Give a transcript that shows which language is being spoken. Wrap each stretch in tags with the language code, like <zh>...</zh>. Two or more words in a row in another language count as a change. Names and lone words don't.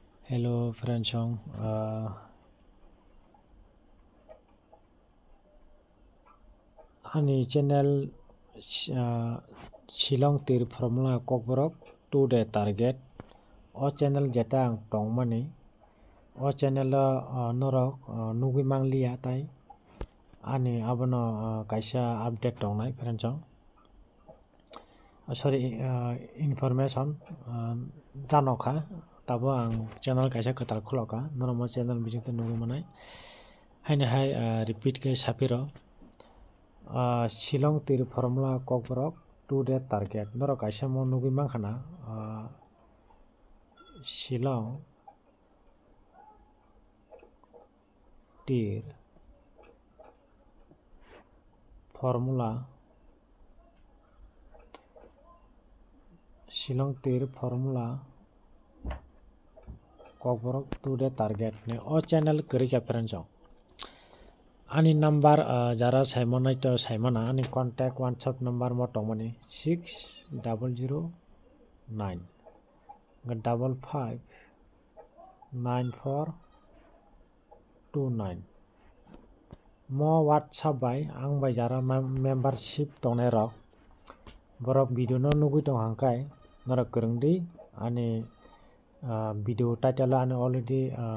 <trp>Hello, Franchong. Ani channel Shillong Tir Formula Kokborok</trp> <en>to the target.</en> <trp>O channel jetang tong mani. O channel norok nugi manglia tai. Ani abono kaisa update tong nai Franchong. Sorry, information tanokha. Tabo ang channel kaisa katal khuloka. Normal channel bijing te nugi manai. Haine hai repeat ke sapiro.</trp> <en>Shillong Tir Formula</en> <trp>Kokborok</trp> <en>to the target.</en> <trp>Noro kaisa mo nugi mangkhana.</trp> <en>Shillong Tir Formula</en> <trp>Kokborok</trp> <en>to the target.</en> <trp>Ne o channel kari ka Franchong. Ani number jara Simon to Simona ani contact</trp> <en>WhatsApp number</en> <trp>mo tongmani 6009 55 9429 mo WhatsApp by ang by jara membership tongnai rok borok video no nugui tong hangkai nora kerengdi ani</trp> <en>video title</en> <trp>ani already</trp>